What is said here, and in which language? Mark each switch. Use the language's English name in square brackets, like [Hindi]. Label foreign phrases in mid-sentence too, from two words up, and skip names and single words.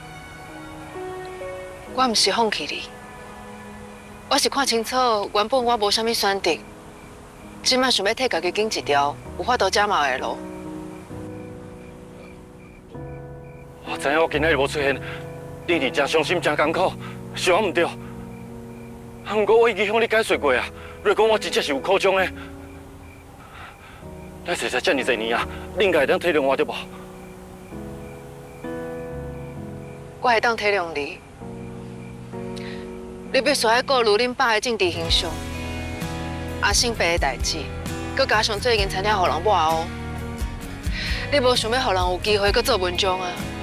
[Min Nan Chinese] 我唔是放弃你。我是看清楚，原本我无啥物选择，即摆想要替家己拣一条有法度遮毛的路。我知影我今日无出现，你是真伤心、真艰苦，是我唔对。不过我已经向你解释过啊，瑞光我真正是有苦衷的。咱实在这么多年啊，你应该会当体谅我对无？我会当体谅你。你必须要顾虑恁爸的政治形象，阿信爸的代志，佮加上最近餐厅互人抹黑，你无想要互人有机会佮做文章啊？